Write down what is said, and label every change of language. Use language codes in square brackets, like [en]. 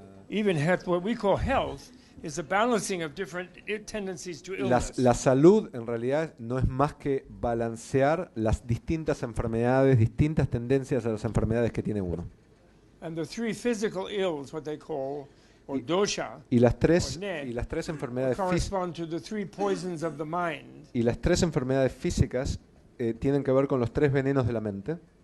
[en] Even health, what we call health, is a balancing of different tendencies to illness. [es] la salud en realidad no es más que balancear las distintas enfermedades, distintas tendencias a las enfermedades que tiene uno. [en] And the three physical ills, what they call, or dosha, [es] Y las tres enfermedades [en] correspond to the three poisons of the mind. [es] y las tres enfermedades físicas tienen que ver con los tres venenos de la mente.